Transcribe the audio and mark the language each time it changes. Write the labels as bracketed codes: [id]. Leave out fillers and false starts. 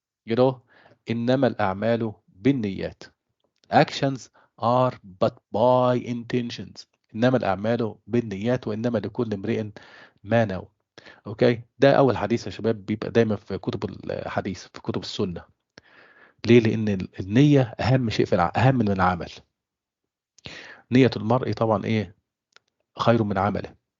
[en] You know, [ar] إنما الأعمال بالنيات. [en] Actions are but by intentions. [ar] إنما الأعمال بالنيات وإنما لكل امرئ ما نوى. اوكي، ده اول حديث يا شباب بيبقى دايما في كتب الحديث، في كتب السنه. ليه؟ لان النيه اهم شيء في اهم من العمل. نيه المرء طبعا ايه؟ خير من عمله.